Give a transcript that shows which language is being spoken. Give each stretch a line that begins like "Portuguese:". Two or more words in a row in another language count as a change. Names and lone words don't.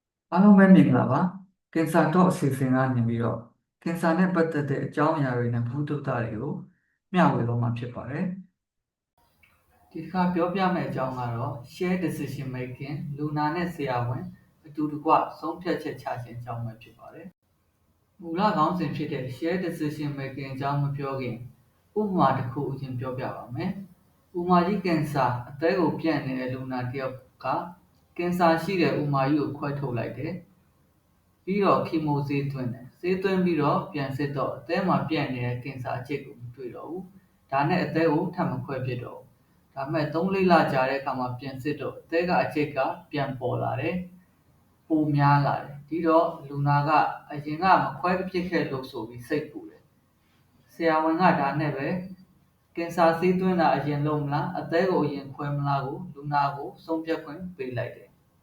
Burmese: အားလုံးပဲမင်္ဂလာပါကင်ဆာတော့အစီအစဉ်ကနေပြီးတော့ကင်ဆာနဲ့ပတ်သက်တဲ့အကြောင်းအရာတွေနဲ့ဘုဒ္ဓတာတွေကိုမျှဝေတော့မှာဖြစ်ပါတယ်ဒီတစ်ခါပြောပြမယ့်အကြောင်းကတော့
English: share decision making
Burmese: လူနာနဲ့ဆရာဝန်အတူတကွဆုံးဖြတ်ချက်ချ ခြင်းအကြောင်းပဲဖြစ်ပါတယ်မူလခေါင်းစဉ်ဖြစ်တဲ့
English: share decision making
Burmese: အကြောင်းမပြောခင်ဥပမာတစ်ခုအရင်ပြောပြပါမယ်ဥပမာကြီးကင်ဆာအသက်ကိုပြန့်နေတဲ့လူနာ တစ်ယောက်ကကင်ဆာရှိတဲ့ဥပမာကြီးကိုခွဲထုတ်လိုက်တယ်ပြီးတော့ခီမိုဆေးသွင်းတယ်ဆေးသွင်းပြီးတော့ပြန်စစ်တော့အသက်မှာပြ န့်နေတဲ့ကင်ဆာအကျစ်ကိုမတွေ့တော့ဘူးဒါနဲ့အသက်ကိုထပ်မခွဲဖြစ်တော့ဘူးဒါပေမဲ့3-4လကြာတဲ့အခါမှာပြန်စစ်တော့အသက်ကအကျစ်ကပြန်ပေါ်လာတယ်ပိုများလာတယ်ဒီတော့လူနာကအရင်ကမခွဲဖြစ်ခဲ့လို့ဆိုပြီးစိတ်ပူတယ်ဆရာဝန်ကဒါနဲ့ပဲကင်ဆာဆေးသွင်းတာအရင်လုပ်မလားအသက်ကိုအရင်ခွဲမလားကိုလူနာကိုဆုံးဖြတ်ခွင့်ပေးလိုက်တယ်